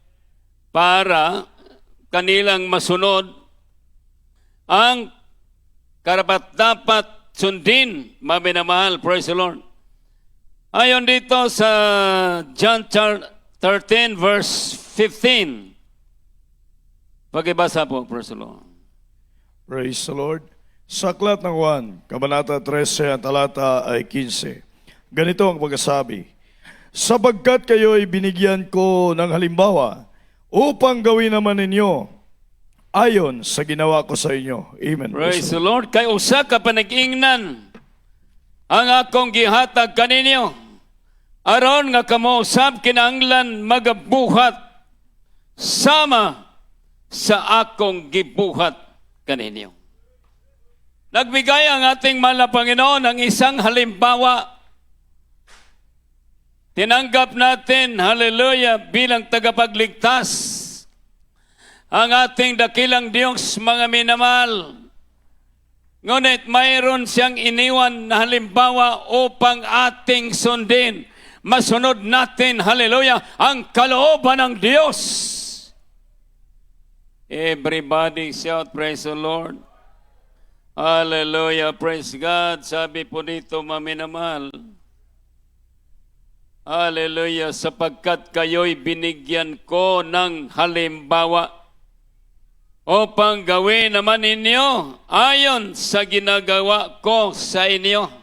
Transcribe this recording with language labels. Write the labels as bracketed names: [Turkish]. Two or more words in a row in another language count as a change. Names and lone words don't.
[Filipino] Para kanilang masunod ang karapat-dapat sundin, maminamahal. [English] Praise the Lord. [Filipino] Ayon dito sa John 13 verse 15. Pagibasa po, [English] praise the Lord. Praise the Lord. [Filipino] Sa Aklat ng Juan, Kabanata 13, ang talata ay 15. Ganito ang pagkasabi, sapagkat kayo ay binigyan ko ng halimbawa upang gawin naman ninyo ayon sa ginawa ko sa inyo. Amen. [English] Praise the Lord. [Cebuano] Kay usa ka panag-ingnan ang akong gihatag kaninyo, aron nga kamo usab kinahanglan magabuhat sama sa akong gibuhat kaninyo. [Filipino] Nagbigay ang ating mahal na Panginoon ng isang halimbawa. Tinanggap natin, hallelujah, bilang tagapagligtas ang ating dakilang Diyos, mga minamahal. Ngunit mayroon siyang iniwan na halimbawa upang ating sundin. Masunod natin, hallelujah, ang kalooban ng Diyos. [English] Everybody shout, praise the Lord. Hallelujah, praise God. [Filipino] Sabi po dito, maminamahal, hallelujah, sapagkat kayo'y binigyan ko ng halimbawa upang gawin naman ninyo ayon sa ginagawa ko sa inyo.